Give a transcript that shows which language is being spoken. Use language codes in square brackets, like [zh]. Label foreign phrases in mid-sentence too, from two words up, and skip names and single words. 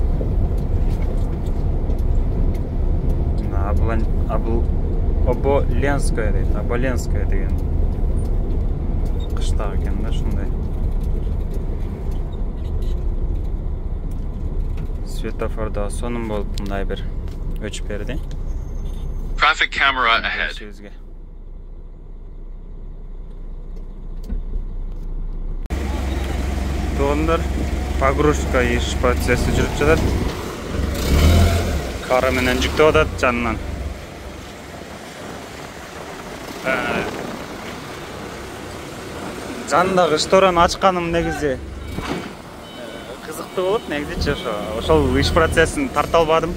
[ky] Оболенская дейт, Оболенская деген кыштак экен да, ушундай. Светофордо сонун болуп мындай бир өчүп берди. [en] Traffic camera ahead. [ky] Туугандар, погрузка иш процесси жүрүп жатат. Кара менен жүктөп атат жанынан. Жандагы штораны ачканым негизи кызыктуу болот, негизичи ошол иш процессин тарта албадым.